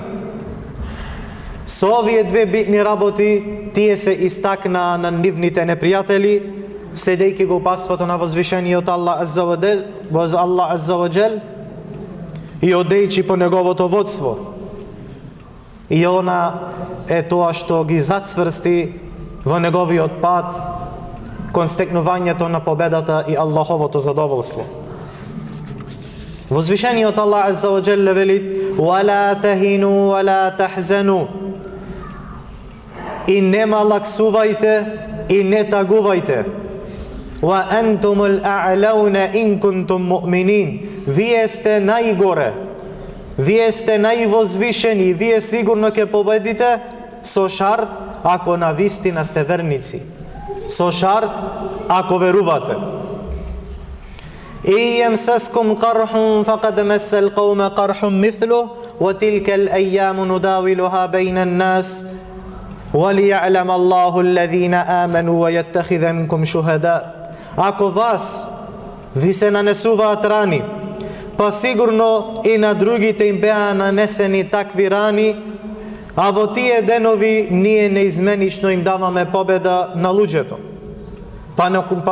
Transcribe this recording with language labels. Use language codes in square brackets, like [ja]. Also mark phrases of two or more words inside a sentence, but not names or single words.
[mk] Со овие две битни работи тие се истакнаа на нивните непријатели, следејќи го паството на возвишениот Аллах [ar] عز وجل [mk] и одејќи по неговото водство. И она е тоа што ги зацврсти во неговиот пат кон стекнувањето на победата и Аллаховото задоволство. Возвишениот Аллах [ar] عز وجل [mk] вели: [ar] "ولا تهنوا ولا تحزنوا", [mk] и нема лаксувајте и не тагувајте. [ar] "وأنتم الأعلون إن كنتم مؤمنين", [mk] вие сте најгоре, вие сте највозвишени, вие сигурно ќе победите, со шарт ако навистина сте верници, со шарт ако верувате. [ar] "إن يمسسكم قرح فقد مس القوم قرح مثله وتلك الأيام نداولها بين الناس وَلِيَعْلَمَ اللَّهُ الَّذِينَ آمَنُوا وَيَتَّخِذَ مِنكُمْ شُهَدَاءَ". [mk] Ако вас ви се нанесуваат рани, па сигурно и на другите им беа нанесени такви рани, а во тие денови ние неизменично им даваме победа на луѓето.